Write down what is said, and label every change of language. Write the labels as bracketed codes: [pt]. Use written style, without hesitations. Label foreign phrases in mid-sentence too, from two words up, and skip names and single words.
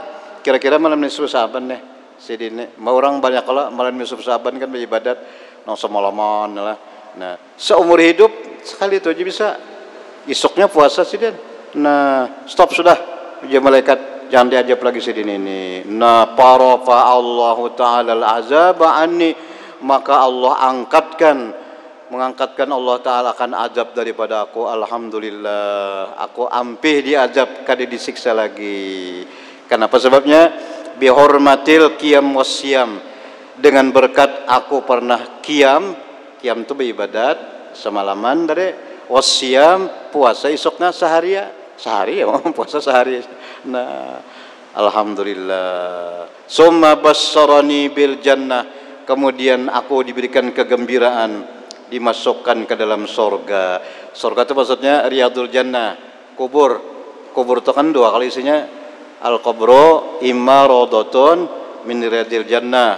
[bjn] Kira-kira malam [ar] نصف شعبان [bjn] nih sidin nih. Mau orang banyak kalau malam [ar] نصف شعبان [bjn] kan beribadat nong semalaman lah. Nah, seumur hidup sekali itu aja bisa. Isuknya puasa sidin. Nah, stop sudah. Ujian malaikat jangan diajab lagi sidin ini. Nah, [ar] فرفع الله تعالى العذاب عني, [bjn] maka Allah mengangkatkan [ar] الله تعالى [bjn] akan azab daripada aku. Alhamdulillah, aku ampih diazab, kada disiksa lagi. Kenapa sebabnya? [ar] بحرمة القيام والصيام, [bjn] dengan berkat aku pernah qiyam itu beribadat semalaman dari, wasyam puasa isuknya sehari ya puasa sehari. Nah, alhamdulillah. [ar] ثم بشرني بالجنة, [bjn] kemudian aku diberikan kegembiraan dimasukkan ke dalam surga. Surga itu maksudnya [ar] رياض الجنة, [bjn] kubur itu kan dua kali isinya, [ar] القبر إما روضة من رياض الجنة.